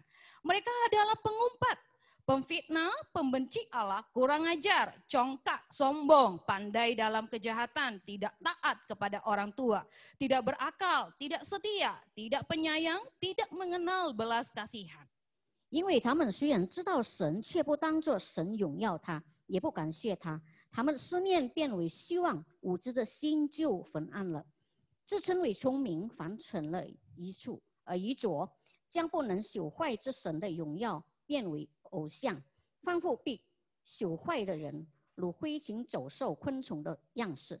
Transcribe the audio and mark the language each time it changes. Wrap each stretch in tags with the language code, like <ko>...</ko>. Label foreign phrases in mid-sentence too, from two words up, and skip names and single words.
<id>Mereka adalah pengumpat, pemfitnah, pembenci Allah, kurang ajar, congkak, sombong, pandai dalam kejahatan, tidak taat kepada orang tua, tidak berakal, tidak setia, tidak penyayang, tidak mengenal belas kasihan.</id> <zh>因为他们虽然知道神，却不当作神荣耀他，也不感谢他，他们的思念变为希望，无知的心就昏暗了。自称为聪明，反成了愚拙，将不能朽坏之神的荣耀变为偶像，仿佛被朽坏的人，如飞禽走兽、昆虫的样式。</zh>